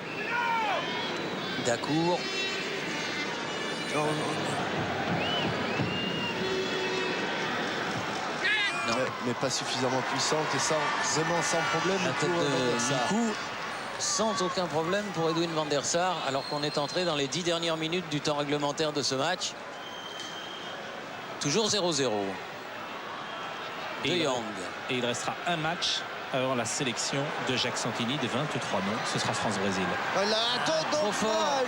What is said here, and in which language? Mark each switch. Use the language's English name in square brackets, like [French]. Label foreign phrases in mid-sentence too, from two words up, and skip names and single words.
[French] Dacour. Non. Non. Mais pas suffisamment puissante et vraiment sans problème La tête pour Van der de Sar. Mikou, sans aucun problème pour Edwin van der Sar, alors qu'on est entré dans les 10 dernières minutes du temps réglementaire de ce match. Toujours 0-0. De Jong. Et il restera un match avant la sélection de Jacques Santini des 23 noms. Ce sera France-Brésil. Voilà, trop fort.